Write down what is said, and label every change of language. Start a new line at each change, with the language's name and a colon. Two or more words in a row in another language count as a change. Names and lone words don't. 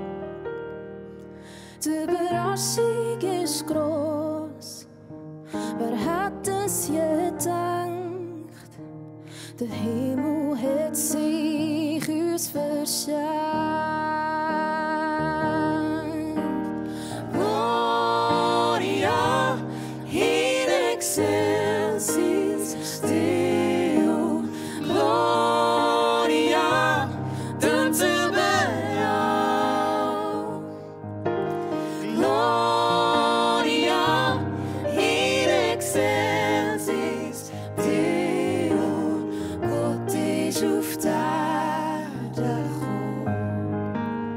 German: Die Überraschung ist gross. Wer hat es je gedacht? Der Himmel hat sich uns verschenkt.
Latin: Gloria in excelsis Deo.
German: Gloria dans überall.
Latin: Gloria in excelsis Deo.
German: Gott ist auf der Erde gekommen.